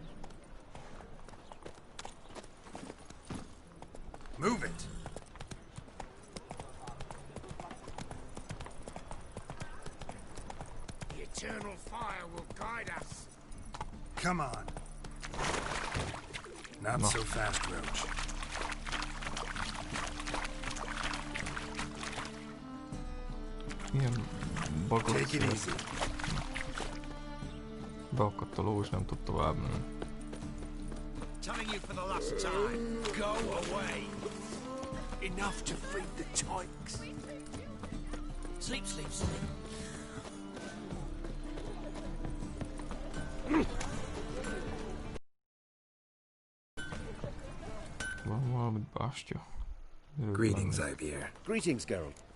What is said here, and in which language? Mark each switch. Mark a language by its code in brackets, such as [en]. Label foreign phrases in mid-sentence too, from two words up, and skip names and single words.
[en] Move it! The eternal fire will guide us. Come on. Not so fast, Roach. [hu] Ilyen bagos. Beakadt a ló, és nem tud tovább menni. [en] Telling you for the last time, go away. Enough to feed the tykes. Sleep, sleep, sleep. [hu] Van valamit bástya. [en] Greetings, Ivier. Greetings, Geralt.